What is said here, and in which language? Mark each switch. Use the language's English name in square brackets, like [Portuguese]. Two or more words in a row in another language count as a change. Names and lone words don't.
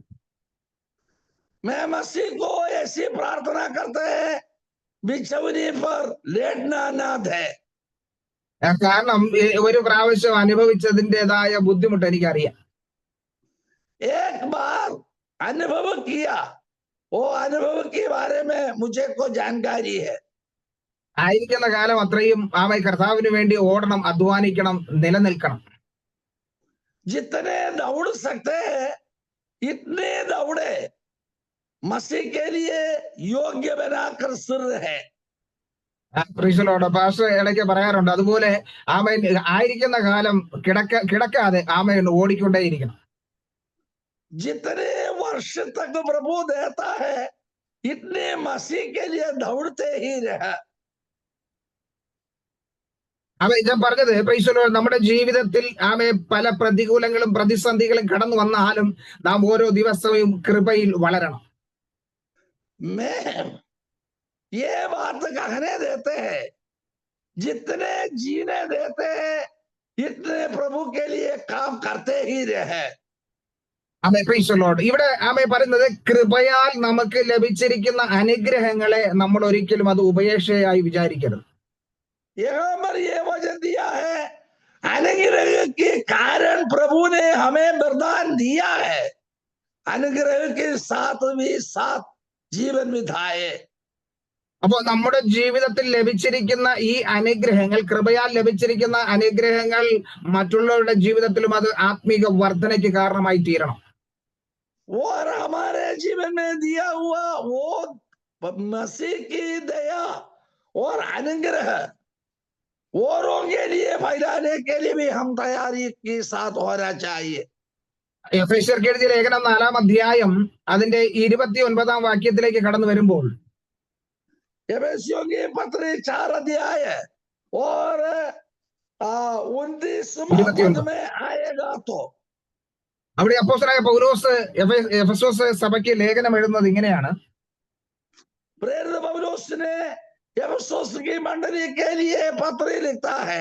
[Hindi] मैं मसीह को ऐसी प्रार्थना करते हैं, बिछौनी पर लेटना ना दे। [Malayalam] കാരണം ഒരു പ്രാവശ്യം അനുഭവിച്ചതിൻ്റെതായ ബുദ്ധിമുട്ട് എനിക്കറിയാം. [Hindi] एक बार अनुभव किया, वो अनुभव के बारे में मुझे को जानकारी है। [Malayalam] ആയിരിക്കുന്ന കാലം അത്രയും കർത്താവിന് വേണ്ടി ഓടണം, അധ്വാനിക്കണം, നിലനിൽക്കണം. [Hindi] जितने दौड़ सकते हैं इतने दौड़े, मसीह के लिए योग्य बनाकर सिर है। [Malayalam] പാസ്റ്റർ ഇടയ്ക്ക് പറയാറുണ്ട്, അതുപോലെ ആയിരിക്കുന്ന കാലം കിടക്കാതെ ഓടിക്കൊണ്ടേയിരിക്കണം. [Hindi] जितने वर्ष तक प्रभु देता है, इतने मसीह के लिए दौड़ते ही रहे. [Malayalam] ഞാൻ പറഞ്ഞത് [English] Praise the Lord, [Malayalam] നമ്മുടെ ജീവിതത്തിൽ പല പ്രതികൂലങ്ങളും പ്രതിസന്ധികളും കടന്നു വന്നാലും നാം ഓരോ ദിവസവും കൃപയിൽ വളരണം. [Hindi] मैं ये बात कहने देते हैं, जितने जीने देते हैं इतने प्रभु के लिए काम करते ही रहे. [English] Praise the Lord. [Malayalam] ഇവിടെ പറയുന്നത് കൃപയാൽ നമുക്ക് ലഭിച്ചിരിക്കുന്ന അനുഗ്രഹങ്ങളെ നമ്മൾ ഒരിക്കലും അത് ഉപേക്ഷയായി വിചാരിക്കരുത്. [Hindi] यहाँ पर ये वचन दिया है, अनुग्रह के कारण प्रभु ने हमें वरदान दिया है, अनुग्रह के साथ भी साथ जीवन बिताए. [Malayalam] അപ്പോൾ നമ്മുടെ ജീവിതത്തിൽ ലഭിച്ചിരിക്കുന്ന ഈ അനുഗ്രഹങ്ങൾ, കൃപയാൽ ലഭിച്ചിരിക്കുന്ന അനുഗ്രഹങ്ങൾ മറ്റുള്ളവരുടെ ജീവിതത്തിലും അത് ആത്മീക വർധനയ്ക്ക് കാരണമായി തീരണം. [Hindi] और हमारे जीवन में दिया हुआ वो मसीह की दया और अनुग्रह औरों के लिए फैलाने के लिए भी हम तैयारी के साथ होना चाहिए. [Malayalam] എഫേസ്യർക്ക് എഴുതിയ ലേഖനം 4-ാം അധ്യായം അതിന്റെ 29-ാം വാക്യത്തിലേക്ക് കടന്നു വരുമ്പോൾ, [Hindi] एफेसियों की पत्री 4 अध्याय और 29वां पद में आएगा तो [Malayalam] അവിടെ അപ്പോസ്തലനായ പൗലോസ് എഫെസോസ് സഭയ്ക്ക് ലേഖനം എഴുതുന്നത് ഇങ്ങനെയാണ്. [Hindi] प्रेरित पौलुस ने एफेसोस की मंडली के लिए पत्र लिखता है,